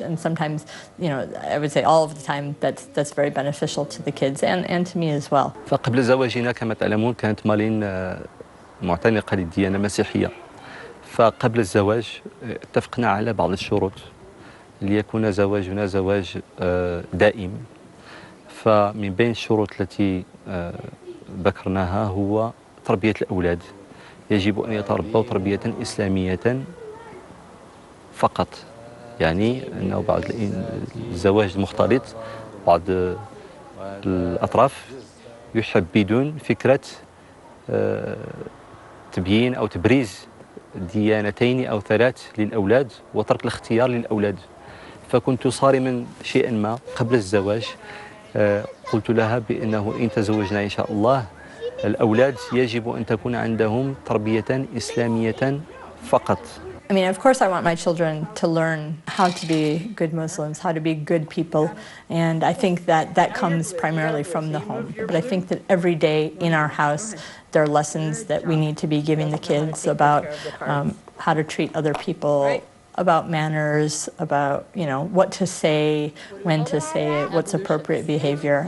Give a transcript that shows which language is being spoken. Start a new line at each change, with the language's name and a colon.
English: And sometimes, I would say all of the time, that's very beneficial to the kids and to me as well.
Arabic: فقبل زواجنا كما تعلمون كانت مالين معتنقة للديانة المسيحية. فقبل الزواج اتفقنا على بعض الشروط ليكون زواجنا زواج دائم. فمن بين الشروط التي ذكرناها هو تربية الأولاد. يجب أن يتربوا تربية إسلامية فقط. يعني أنه بعد الزواج المختلط بعض الأطراف يحبذون فكرة تبيين أو تبريز ديانتين أو 3 للأولاد وترك الاختيار للأولاد. فكنت صارما شيئا ما قبل الزواج. قلت لها بأنه إن تزوجنا إن شاء الله الأولاد يجب أن تكون عندهم تربية إسلامية فقط.
English: I mean, of course I want my children to learn how to be good Muslims, how to be good people, and I think that comes primarily from the home. But I think that every day in our house there are lessons that we need to be giving the kids about how to treat other people, about manners, about, you know, what to say, when to say it, what's appropriate behavior.